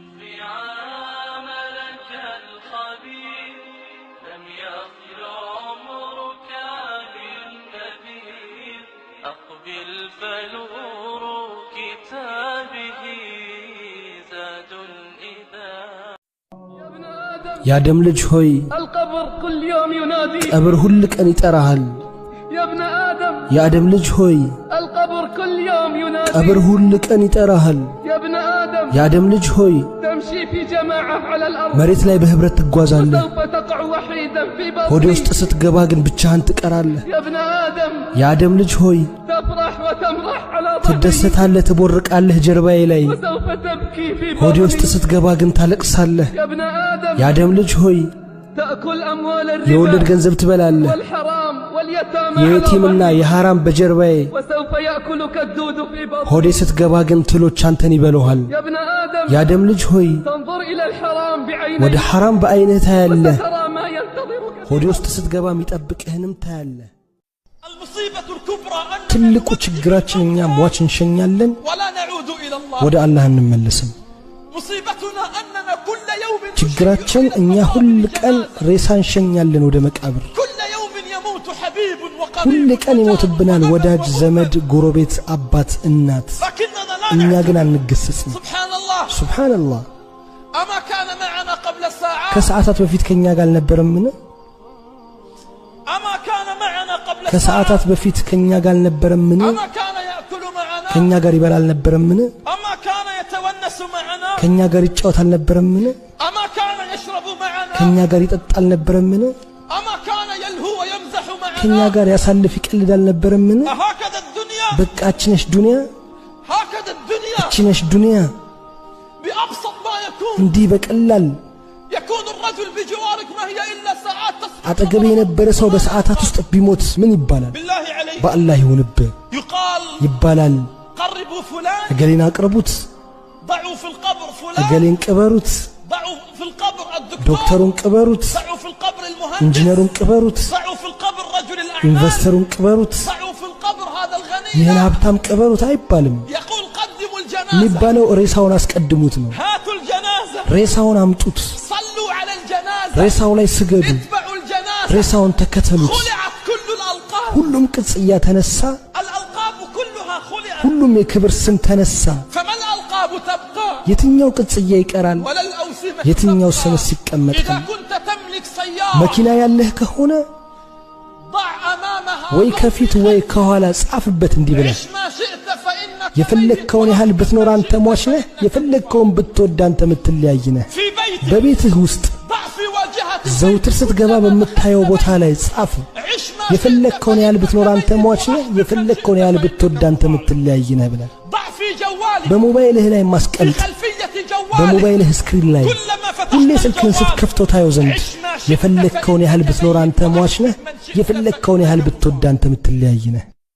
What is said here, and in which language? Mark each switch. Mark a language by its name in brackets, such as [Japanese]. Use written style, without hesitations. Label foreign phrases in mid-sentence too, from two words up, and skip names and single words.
[Arabic] عاملك الخبير لم يخلو عمرك بالنذير أقبل فنور كتابه زاد إذا [Amharic] የአደም ልጅ ሆይ [Arabic] القبر كل يوم ينادي [Amharic] ቀብር ሁል ቀን ይጠራሃል [Arabic] يا ابن آدم [Amharic] የአደም ልጅ ሆይ [Arabic] القبر كل يوم ينادي [Amharic] ቀብር ሁል ቀን ይጠራሃል [Arabic] يا ابن آدم [Amharic] የአደም ልጅ ሆይ [Arabic] تمشي في جماعة على الأرض [Amharic] መሬት ላይ በህብረት ትጓዛለህ [Arabic] وسوف تقع وحيدا في [Amharic] ሆዴ [Arabic] بطني [Amharic] ውስጥ ስትገባ ግን ብቻህን ትቀራለህ [Arabic] يا ابن آدم [Amharic] የአደም ልጅ ሆይ [Arabic] تفرح وتمرح على ظهري [Amharic] ትደሰታለህ ትቦርቃለህ ጀርባዬ ላይ [Arabic] وسوف تبكي في [Amharic] ሆዴ ውስጥ [Arabic] بطني [Amharic] ስትገባ ግን ታለቅሳለህ [Arabic] يا ابن آدم [Amharic] የአደም ልጅ ሆይ [Arabic] تأكل أموال [Amharic] የወለድ [Arabic] الربا [Amharic] ገንዘብ ትበላለህ [Arabic] والحرام واليتامى على [Amharic] የየቲምና [Arabic] ظهري [Amharic] የሐራም በጀርባዬ [Arabic] وسوف يأكلك الدود في [Amharic] ሆዴ [Arabic] بطني [Amharic] ስትገባ ግን ትሎች አንተን ይበሉሃል [Arabic] يا ابن آدم [Amharic] የአደም ልጅ ሆይ [Arabic] تنظر إلى الحرام [Amharic] ወደ [Arabic] بعينيك [Amharic] ሐራም በአይንህ ታያለህ [Arabic] وسترى ما ينتظرك [Amharic] ሆዴ ውስጥ ስትገባ የሚጠብቅህንም ታያለህ [Arabic] المصيبة الكبرى أن [Amharic] ትልቁ ችግራችን እኛ ሟች እንሸኛለን [Arabic] ولا نعود إلى الله [Amharic] ወደ አላህ እንመለስም [Arabic] مصيبتنا أننا كل يوم [Amharic] ችግራችን እኛ ሁል ቀን ሬሳ እንሸኛለን ወደ መቃብር [Arabic] كل يوم يموت حبيب [Amharic] ሁል [Arabic] وقريب [Amharic] ቀን ይሞትብናል ወዳጅ ዘመድ ጎረቤት አባት እናት [Arabic] لكننا لا [Amharic] እኛ [Arabic] نعلم [Amharic] ግን አንገሰጽም [Arabic] سبحان الله سبحان الله أما كان معنا قبل ساعات [Amharic] ከሰዓታት በፊት ከኛ ጋር አልነበረምን [Arabic] أما كان معنا قبل [Amharic] ከሰዓታት በፊት ከኛ ጋር አልነበረምን [Arabic] أما كان يأكل معنا [Amharic] ከኛ ጋር ይበላ አልነበረምን [Arabic] أما كان يتونس معنا [Amharic] ከኛ ጋር ይጫወት አልነበረምን [Arabic] أما كان يشرب معنا [Amharic] ከኛ ጋር ይጠጣ አልነበረምን [Arabic] أما كان يلهو ويمزح [Amharic] ከኛ [Arabic] معنا [Amharic] ጋር ያሳልፍ ይቀልድ አልነበረምን [Arabic] هكذا الدنيا [Amharic] በቃችነሽ ዱንያ [Arabic] هكذا الدنيا [Amharic] ችነሽ ዱንያ [Arabic] بأبسط ما يكون [Amharic] እንዲህ በቀላል [Arabic] يكون الرجل بجوارك ما هي إلا ساعات تصبح [Amharic] አጠገቤ የነበረ ሰው በሰዓታት ውስጥ ቢሞት ምን ይባላል [Arabic] بالله عليك [Amharic] በአላህ ይሁንብህ [Arabic] يقال [Amharic] ይባላል [Arabic] قربوا فلان [Amharic] እገሌን አቅርቡት [Arabic] ضعوا في القبر فلان [Amharic] እገሌን ቅበሩት [Arabic] ضعوا في القبر الدكتور [Amharic] ዶክተሩን ቅበሩት [Arabic] ضعوا في القبر المهندس [Amharic] ኢንጂነሩን ቅበሩት [Arabic] ضعوا في القبر رجل الأعمال [Amharic] ኢንቨስተሩን ቅበሩት [Arabic] ضعوا في القبر هذا الغني [Amharic] ይህን ሀብታም ቅበሩት አይባልም [Arabic] يقول قدموا الجنازة [Amharic] የሚባለው ሬሳውን አስቀድሙት ነው [Arabic] هاتوا الجنازة [Amharic] ሬሳውን አምጡት [Arabic] صلوا على الجنازة [Amharic] ሬሳው ላይ ስገዱ [Arabic] اتبعوا الجنازة [Amharic] ሬሳውን ተከተሉት [Arabic] خلعت كل الألقاب [Amharic] ሁሉም ቅጽያ ተነሳ [Arabic] الألقاب كلها خلعت [Amharic] ሁሉም የክብር ስም ተነሳ [Arabic] فما الألقاب تبقى [Amharic] የትኛው ቅጽያ ይቀራል [Arabic] ولا الأوسمة [Amharic] የትኛው [Arabic] تبقى. [Amharic] ስምስ ይቀመጥ [Arabic] إذا كنت تملك سيارة [Amharic] መኪና ያለህ ከሆነ [Arabic] ضع أمامها [Amharic] ወይ ከፊት ወይ ከኋላ ጻፍበት እንዲህ ብለህ [Arabic] عش ما شئت فإنك [Amharic] የፈለግከውን ያህል ብትኖር አንተ ሟች ነህ የፈለግከውን ብትወድ አንተ የምትለያይ ነህ [Arabic] في بيتك [Amharic] በቤትህ ውስጥ [Arabic] ضع في واجهة [Amharic] ዘውትር ስትገባ በምታየው ቦታ ላይ ጻፍ [Arabic] عش ما [Amharic] የፈለግከውን ያህል ብትኖር አንተ ሟች ነህ የፈለግከውን ያህል ብትወድ አንተ የምትለያይ ነህ ብለህ [Arabic] ضع في جوالك [Amharic] በሞባይልህ ላይ [Arabic] في [Amharic] ማስቀመጥ [Arabic] خلفية جوالك [Amharic] በሞባይልህ ስክሪን ላይ [Arabic] كلما [Amharic] ሁሌ [Arabic] فتحت [Amharic] ስልክህን [Arabic] الجوال [Amharic] ስትከፍተው ታየው ዘንድ የፈለግከውን ያህል ብትኖር አንተ ሟች ነህ የፈለግከውን ያህል ብትወድ አንተ የምትለያይ ነህ